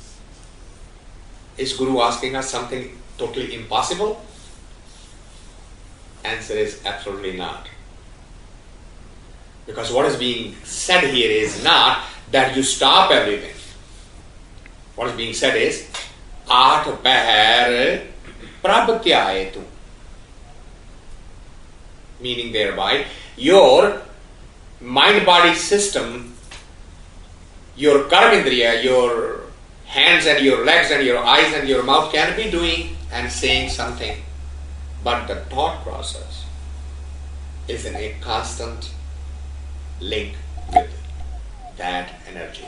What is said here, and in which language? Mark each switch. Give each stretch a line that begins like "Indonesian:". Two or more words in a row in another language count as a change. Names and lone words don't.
English: Is Guru asking us something totally impossible? Answer is absolutely not. Because what is being said here is not that you stop everything. What is being said is
Punjabi: ਆਠ ਪਹਰ ਪ੍ਰਭ ਤ੍ਯਾਏ ਤੂ.
English: Meaning thereby, your mind-body system, your karmendriya, your hands and your legs and your eyes and your mouth can be doing and saying something, but the thought process is in a constant link with that energy.